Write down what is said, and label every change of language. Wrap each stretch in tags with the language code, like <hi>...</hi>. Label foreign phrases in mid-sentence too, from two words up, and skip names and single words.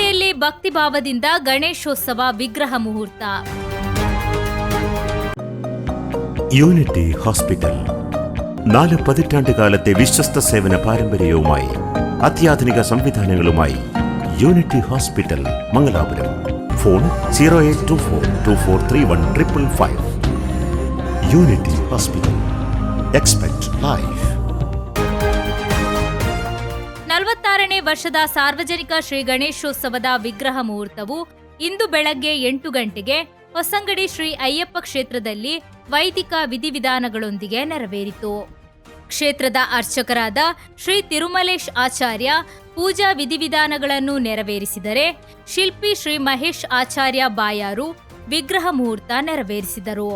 <kn>ಭಕ್ತಿಭಾವದಿಂದ ಗಣೇಶೋತ್ಸವ ವಿಗ್ರಹ ಮುಹೂರ್ತ.</kn> <ml>യൂണിറ്റി ഹോസ്പിറ്റൽ 4 പതിറ്റാണ്ടുകാലത്തെ വിശ്വസ്ത സേവന പാരമ്പര്യവുമായി അത്യാധുനിക സംവിധാനങ്ങളുമായി യൂണിറ്റി ഹോസ്പിറ്റൽ മംഗലാപുരം. ഫോൺ 0824243155. യൂണിറ്റി ഹോസ്പിറ്റൽ.</ml> <en>expect life.</en> <kn>46ನೇ ವರ್ಷದ ಸಾರ್ವಜನಿಕ ಶ್ರೀ ಗಣೇಶೋತ್ಸವದ ವಿಗ್ರಹ ಮುಹೂರ್ತವು ಇಂದು ಬೆಳಗ್ಗೆ 8 ಗಂಟೆಗೆ ಹೊಸಂಗಡಿ ಶ್ರೀ ಅಯ್ಯಪ್ಪ ಕ್ಷೇತ್ರದಲ್ಲಿ ವೈದಿಕ ವಿಧಿವಿಧಾನಗಳೊಂದಿಗೆ ನೆರವೇರಿತು. ಕ್ಷೇತ್ರದ ಅರ್ಚಕರಾದ ಶ್ರೀ ತಿರುಮಲೇಶ್ ಆಚಾರ್ಯ ಪೂಜಾ ವಿಧಿವಿಧಾನಗಳನ್ನು ನೆರವೇರಿಸಿದರೆ, ಶಿಲ್ಪಿ ಶ್ರೀ ಮಹೇಶ್ ಆಚಾರ್ಯ ಬಾಯಾರು ವಿಗ್ರಹ ಮುಹೂರ್ತ ನೆರವೇರಿಸಿದರು.</kn>